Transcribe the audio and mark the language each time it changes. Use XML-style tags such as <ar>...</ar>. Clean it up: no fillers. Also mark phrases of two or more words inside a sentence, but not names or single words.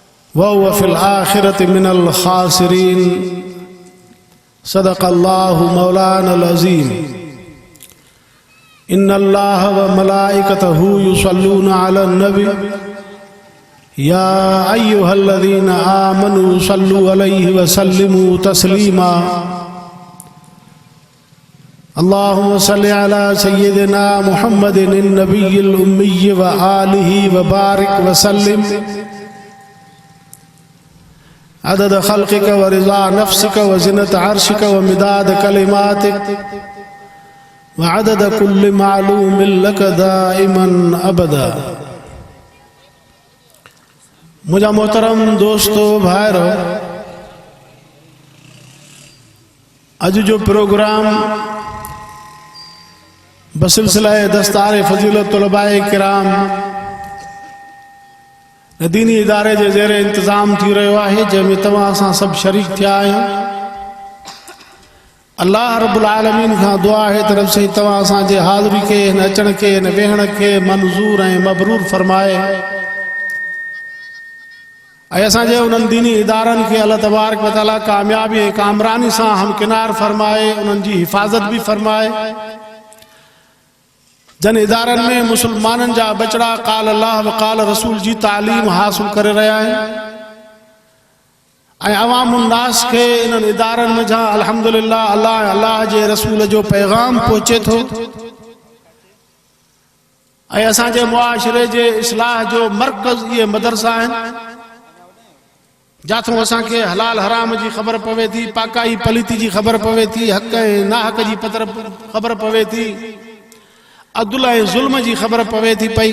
<ar>وهو في الآخرة من الخاسرين. صدق الله مولانا العظيم. إن الله وملائكته يصلون على النبي يا أيها الذين آمنوا صلوا عليه وسلموا تسليما. اللهم صل على سيدنا محمد النبي الأمي وآله وبارك وسلم عدد خلقك ورضا نفسك وزنة عرشك ومداد كلماتك وعدد كل معلوم لك دائما أبدا.</ar> <sd>मुझा मोहतरम दोस्तों भाइरो, अज जो प्रोग्राम बसिलसिला दस्तार फजीलत तलबाए किराम दीनी इदारे जे ज़ेरे इंतज़ाम थी रहियो आहे, जंहिंमें तव्हां असां सभु शरीक थिया आहियूं।</sd> <ar>الله رب العالمين</ar> <sd>खां दुआ आहे तरफ़ से तव्हां असांजे हाज़िरी खे, हिन अचण खे, हिन वेहण खे मंज़ूर ऐं मबरूर फरमाए ऐं असांजे उन्हनि दीनी इदारनि खे</sd> <ar>الله تبارك وتعالى</ar> <sd>कामयाबी ऐं कामरानी सां हमकिनार फरमाए, उन्हनि जी हिफ़ाज़त भी फरमाए। जन इदारनि में मुसलमाननि जा बचड़ा</sd> <ar>قال الله وقال رسول</ar> <sd>जी तालीम हासिल करे रहिया आहिनि ऐं</sd> <ar>عوام الناس</ar> <sd>खे इन्हनि इदारनि में जहाँ अल्हम्दुलिल्लाह अल्लाह जे रसूल जो पैगाम पहुचे थो ऐं असांजे मुआशरे जे इस्लाह जो मरकज़ इहे मदरसा आहिनि, जाथों असांखे हलाल हराम जी ख़बर पवे थी, पाकाई पलीती जी ख़बर पवे थी, हक़ ऐं नाहक़ जी ख़बर पवे थी, अदल ऐं ज़ुल्म जी ख़बर पवे थी पई।</sd>